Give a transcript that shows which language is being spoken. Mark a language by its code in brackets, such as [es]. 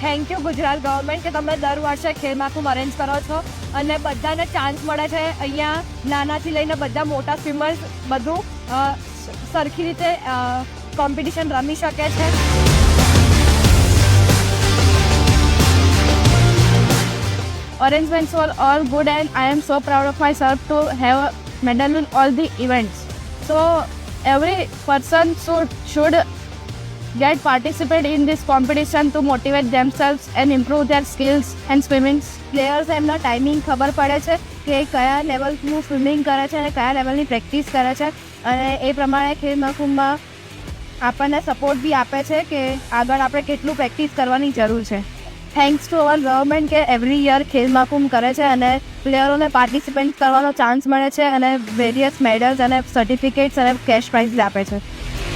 [gu] Thank you Gujarat government કે તમે દર વર્ષે ખેલ મહાકુંભ અરેન્જ કરો છો અને બધાને ચાન્સ મળે છે। અહીંયા નાનાથી લઈને બધા મોટા સ્વિમર્સ બધું સરખી રીતે કોમ્પિટિશન રમી શકે છે। [en] Arrangements were all good and I am so proud of myself to have a medal in all the events. So every person should get participate in this competition to motivate themselves and improve their skills and swimming. [gu] Players એમના timing ખબર પડે છે કે કયા લેવલનું swimming કરે છે અને કયા લેવલની પ્રેક્ટિસ કરે છે અને એ પ્રમાણે ખેલ મહાકુંભમાં આપણને સપોર્ટ બી આપે છે કે આગળ આપણે કેટલું પ્રેક્ટિસ કરવાની જરૂર છે। [en] thanks to our government [gu] કે એવરી યર ખેલ મહાકુંભ કરે છે અને પ્લેયરોને પાર્ટિસિપેટ કરવાનો ચાન્સ મળે છે અને વેરિયસ મેડલ્સ અને સર્ટિફિકેટ્સ અને કેશ પ્રાઇઝ આપે છે।